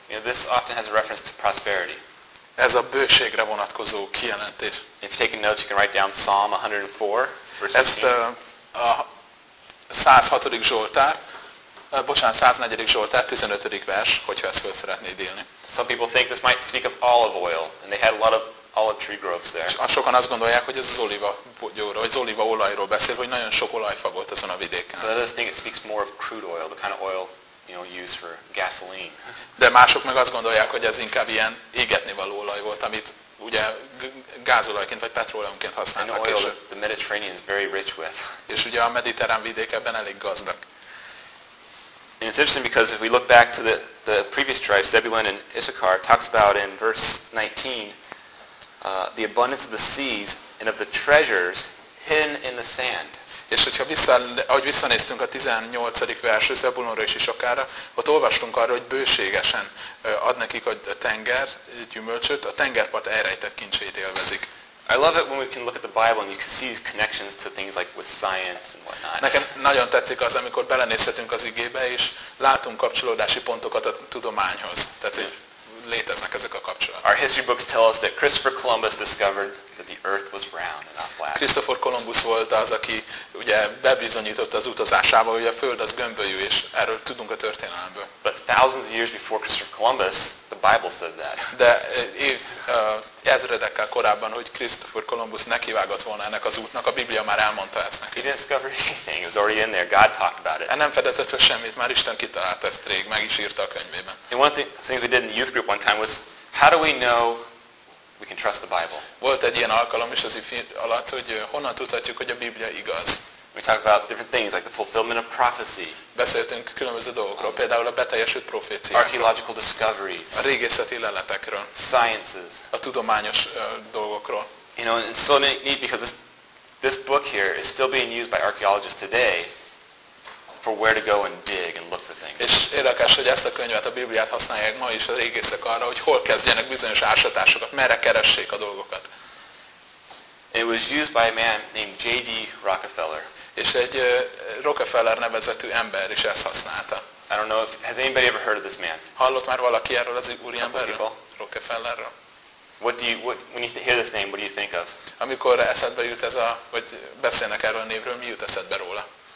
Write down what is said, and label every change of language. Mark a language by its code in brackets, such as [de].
[en] You know, this often has a reference to prosperity. [hu] Ez a bőségre vonatkozó kijelentés. [en] If you're taking notes, you can write down Psalm 104. [hu] Ezt a 106. Zsoltár, bocsánat, 104. Zsoltár, 15. vers, hogyha ezt föl szeretnéd élni. [en] Some people think this might speak of olive oil, and they had a lot of olive tree groves there. [hu] Sokan azt gondolják, hogy ez az oliva gyóra, vagy az oliva olajról beszél, hogy nagyon sok olajfa volt azon a vidéken. [en] So others think it speaks more of crude oil, the kind of oil you know, used for gasoline. [hu] De mások meg azt gondolják, hogy ez inkább ilyen égetnivaló olaj volt, amit ugye gázolajként vagy petróleumként használtak. [en] And oil is, the Mediterranean is very rich with. [hu] És ugye a mediterrán vidék ebben elég gazdag. [en] And it's interesting because if we look back to the previous tribes, Zebulun and Issachar, talks about in verse 19, the abundance of the seas and of the treasures hidden in the sand. [hu] És hogyha ahogy visszanéztünk a 18. versről, Zebulonra és Issachárra, ott olvastunk arra, hogy bőségesen ad nekik a tenger gyümölcsöt, a tengerpart elrejtett kincseit élvezik. [en] I love it when we can look at the Bible and you can see these connections to things like with science and whatnot. [hu] Nekem nagyon tetszik az, amikor belenézhetünk az igébe, és látunk kapcsolódási pontokat a tudományhoz. Tehát, hogy léteznek ezek a kapcsolatok. [en] Our history books tell us that Christopher Columbus discovered that the earth was round and not flat. [hu] Christopher Columbus volt az, aki ugye bebizonyította az utazásával, hogy a Föld az gömbölyű, és erről tudunk a történelemből. [en] But thousands of years before Christopher Columbus, the Bible said that. [hu] De ezredekkel korábban, hogy Christopher Columbus nekivágott volna ennek az útnak, a Biblia már elmondta ezt neki. [en] He didn't discover anything. It was already in there. God talked about it. [hu] Nem fedezett fel semmit, már Isten kitalált ezt rég, meg is írta a könyvében. [en] And one thing we did in the youth group one time was, how do we know we can trust the Bible? [hu] Volt egy ilyen alkalom is az ifj alatt, hogy honnan tudhatjuk, hogy a Biblia igaz. [en] We talk about different things like the fulfillment of prophecy. [hu] Beszéltünk különböző dolgokról, például a beteljesült proféciákról. [en] Archaeological discoveries. [hu] A régészeti leletekről. [en] Sciences. [hu] A tudományos dolgokról. [en] You know, and so neat because this book here is still being used by archaeologists today for where to go and dig and look for things. És érdekes, hogy ezt a könyvet, a Bibliát használják ma is a régészek arra, hogy hol kezdjenek bizonyos ásatásokat, merre keressék a dolgokat. It was used by a man named J.D. Rockefeller. [hu] És egy Rockefeller nevezetű ember is ezt használta. [en] I don't know if has anybody ever heard of this man. [hu] Hallott már valaki erről az úriemberről? Rockefellerről. [en] When you hear this name, what do you think of? [hu] Amikor eszedbe jut ez a, vagy beszélnek erről a névről, mi jut eszedbe róla?